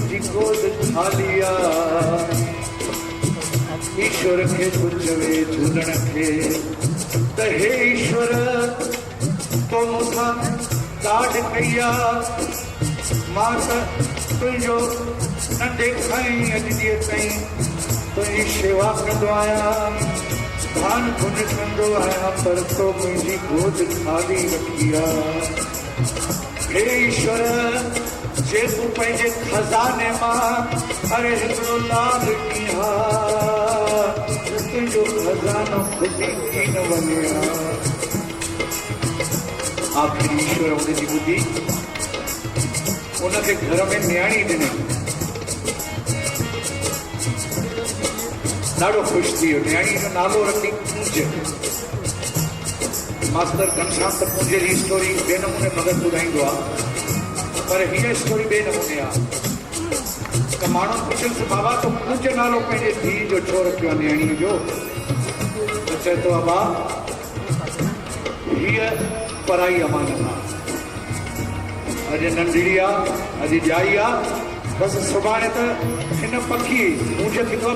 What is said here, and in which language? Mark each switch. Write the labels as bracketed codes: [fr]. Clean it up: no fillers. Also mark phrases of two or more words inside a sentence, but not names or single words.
[sd] जी गोद ख़ाली आहे ईश्वर खे तूं चवे झूलण खे त हे ईश्वर तो मूंखां ॾाढ कई आहे मां त तुंहिंजो नंढे खां ई अॼु ॾींहं ताईं तुंहिंजी शेवा कंदो आहियां धान पुन कंदो आहियां पर तो मुंहिंजी गोद ख़ाली रखी आहे हे ईश्वर जे तूं पंहिंजे खज़ाने मां अरे हिकिड़ो लाल ॾींहुं तुंहिंजो खज़ानो खुटी थी न वञे आख़िरी ईश्वर हुनजी ॿुधी उनखे घर में नियाणी ॾिनई ॾाढो ख़ुशि थी वियो नियाणी जो नालो रखी पूज मास्टर घनश्याम त पूज जी स्टोरी ॿिए नमूने मगज़ ॿुधाईंदो आहे पर हीअ स्टोरी ॿिए नमूने आहे त माण्हू पुछियुसि बाबा तूं पूज नालो पंहिंजे धीउ जो छो रखियो आहे नियाणीअ जो त चए थो बाबा हीअ पराई अमानत आहे अॼु नंढड़ी आहे अॼु ॼाई आहे बसि सुभाणे त हिन पखी मूंझ थींदो